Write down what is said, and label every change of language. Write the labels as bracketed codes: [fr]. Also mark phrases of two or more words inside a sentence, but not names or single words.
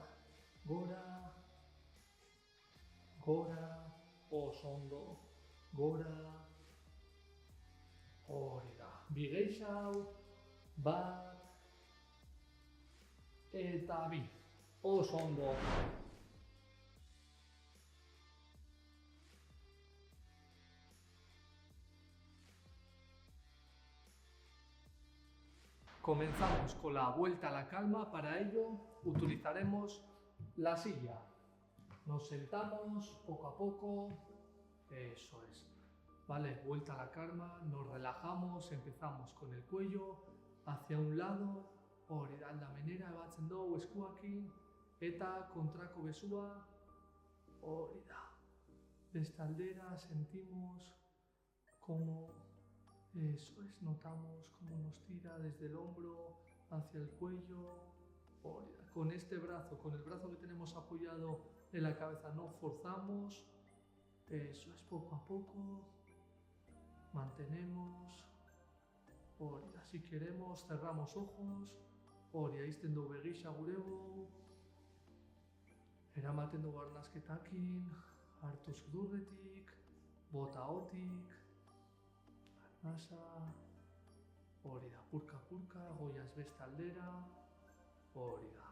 [eu] Gora, gora, oso ondo, gora, hori da. Bi gehiago, bat, eta bi. Oso ondo. [es] Comenzamos con la vuelta a la calma. Para ello utilizaremos la silla. Nos sentamos poco a poco. Eso es. Vale, vuelta a la calma, nos relajamos, empezamos con el cuello hacia un lado, [eu] hori da, aldamenera batzen dugu eskuakin, eta kontrako besua, hori da. Beste aldera [es] sentimos como, eso es, notamos cómo nos tira desde el hombro hacia el cuello, [eu] hori da. [es] Con este brazo, con el brazo que tenemos apoyado en la cabeza, no forzamos, eso es, poco a poco. Mantenemos, [eu] hori da, [es] si queremos cerramos ojos, [eu] hori da, izten dugu begisa gurego, eramaten dugu arnasketakin, hartu sudurretik, bota hotik, arnasa, hori da, purka-purka, goiaz beste aldera, hori da.